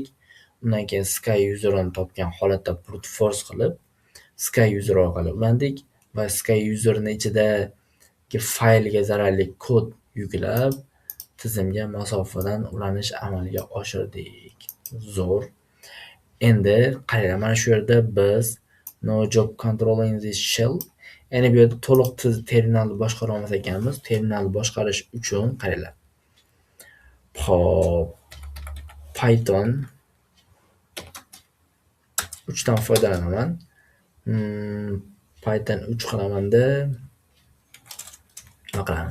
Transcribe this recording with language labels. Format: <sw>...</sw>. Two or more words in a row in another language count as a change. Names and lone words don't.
<uz>Undan keyin Sky user'ni topgan holatda</uz> <en>brute force</en> <uz>qilib, Sky user orqali ulandik va Sky user'ning ichidagi faylga zararli kod yuklab, tizimga masofadan ulanish amalga oshirdik. Zo'r. Endi qaranglar, mana shu yerda biz</uz> <en>no job control in this shell.</en> <uz>Ya'ni bu yerda to'liq terminalni boshqara olmas ekanmiz. Terminalni boshqarish uchun qaranglar. Hop, Python 3 dan foydalanaman. Python 3 qilamanda nima qilamiz?</uz>